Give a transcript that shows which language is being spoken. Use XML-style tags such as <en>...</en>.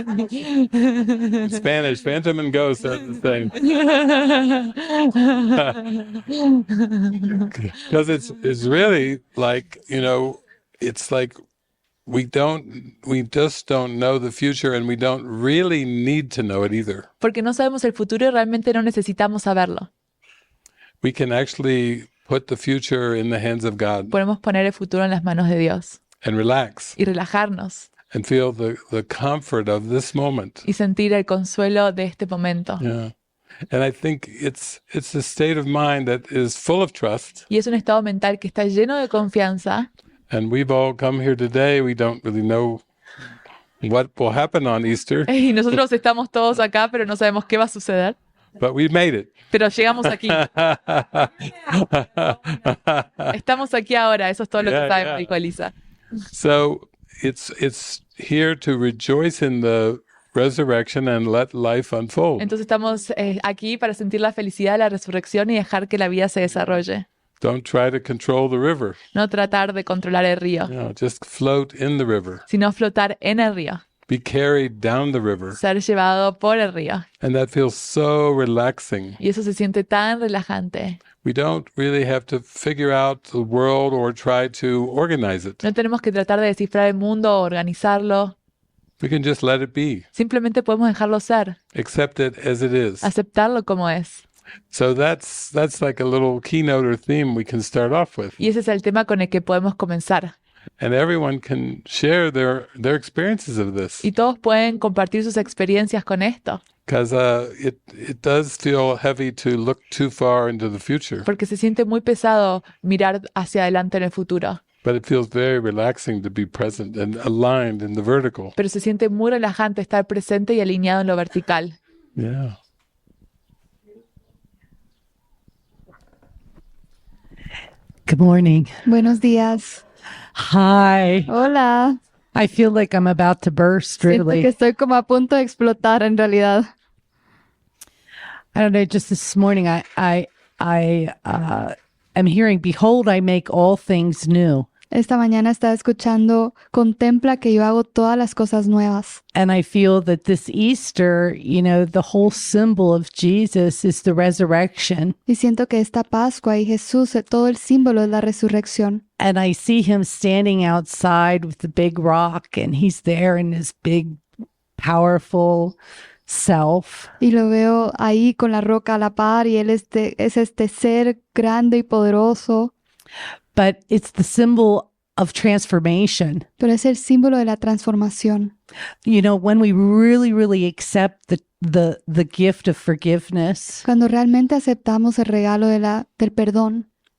<en>In Spanish, phantom and ghost are the same. Because it's really like, it's like we just don't know the future, and we don't really need to know it either.</en> <es>Porque no sabemos el futuro y realmente no necesitamos saberlo.</es> <en>We can actually put the future in the hands of God</en> <es>Podemos poner el futuro en las manos de Dios</es> <en>and relax</en> <es>y relajarnos</es> <en>and feel the comfort of this moment.</en> <es>y sentir el consuelo de este momento.</es> <en>Yeah. And I think it's a state of mind that is full of trust.</en> <es>Y es un estado mental que está lleno de confianza.</es> <en>And we've all come here today. We don't really know what will happen on Easter,</en> <es>Y nosotros estamos todos acá, pero no sabemos qué va a suceder.</es> <en>but we made it.</en> <es>Pero llegamos aquí. Estamos aquí ahora. Eso es todo lo que</es> <en>Yeah,</en> <es>sabemos,</es> <en>yeah.</en> <es>dijo Elisa.</es> <en>So it's here to rejoice in the resurrection and let life unfold.</en> <es>Entonces estamos aquí para sentir la felicidad de la resurrección y dejar que la vida se desarrolle.</es> <en>Don't try to control the river.</en> <es>No tratar de controlar el río,</es> <en>Just float in the river.</en> <es>sino flotar en el río.</es> <en>Be carried down the river.</en> <es>Ser llevado por el río.</es> <en>And that feels so relaxing.</en> <es>Y eso se siente tan relajante.</es> <en>We don't really have to figure out the world or try to organize it.</en> <es>No tenemos que tratar de descifrar el mundo o organizarlo.</es> <en>We can just let it be,</en> <es>Simplemente podemos dejarlo ser,</es> <en>accept it as it is.</en> <es>aceptarlo como es.</es> <en>So that's like a little keynote or theme we can start off with.</en> <es>Y ese es el tema con el que podemos comenzar.</es> <en>And everyone can share their experiences of this.</en> <es>Y todos pueden compartir sus experiencias con esto,</es> <en>Because it does feel heavy to look too far into the future,</en> <es>porque se siente muy pesado mirar hacia adelante en el futuro.</es> <en>but it feels very relaxing to be present and aligned in the vertical.</en> <es>Pero se siente muy relajante estar presente y alineado en lo vertical.</es> <en>Yeah. Good morning.</en> <es>Buenos días.</es> <en>Hi.</en> <es>Hola.</es> <en>I feel like I'm about to burst,</en> <es>Siento que</es> <en>really.</en> <es>estoy como a punto de explotar en realidad.</es> <en>I don't know, just this morning I am hearing, behold, I make all things new.</en> <es>Esta mañana estaba escuchando, contempla que yo hago todas las cosas nuevas.</es> <en>And I feel that this Easter, the whole symbol of Jesus is the resurrection.</en> <es>Y siento que esta Pascua y Jesús, todo el símbolo es la resurrección.</es> <en>And I see him standing outside with the big rock, and he's there in his big, powerful self.</en> <es>Y lo veo ahí con la roca a la par y él es este ser grande y poderoso.</es> <en>But it's the symbol of transformation.</en> <es>Pero es el símbolo de la transformación.</es> <en>When we really, really accept the gift of forgiveness,</en> <es>Cuando realmente aceptamos el regalo del perdón,</es>